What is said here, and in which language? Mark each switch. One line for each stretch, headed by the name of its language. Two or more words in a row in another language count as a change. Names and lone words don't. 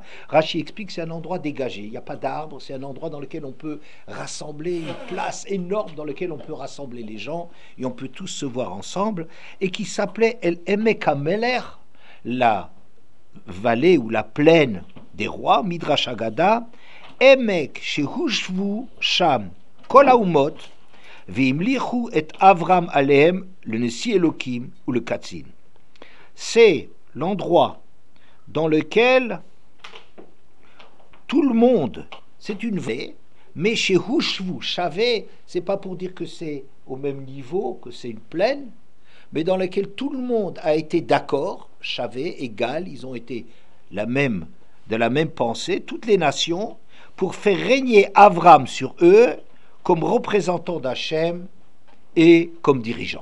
French: Rachi explique que c'est un endroit dégagé, il n'y a pas d'arbres, c'est un endroit dans lequel on peut rassembler, une place énorme dans laquelle on peut rassembler les gens et on peut tous se voir ensemble, et qui s'appelait El Emek Ameler, la vallée ou la plaine des rois,
Hebrew: מדרש אגדה עמק ששוו שם כל האומות והמליכו את אברם עליהם le נשיא אלקים ou le Katzin.
French: C'est l'endroit dans lequel tout le monde, c'est une vallée, mais shehushvu, shavé, c'est pas pour dire que c'est au même niveau, que c'est une plaine, mais dans lequel tout le monde a été d'accord, shavé, égal, ils ont été de la même pensée, toutes les nations, pour faire régner Avram sur eux comme représentant d'Hachem et comme dirigeant.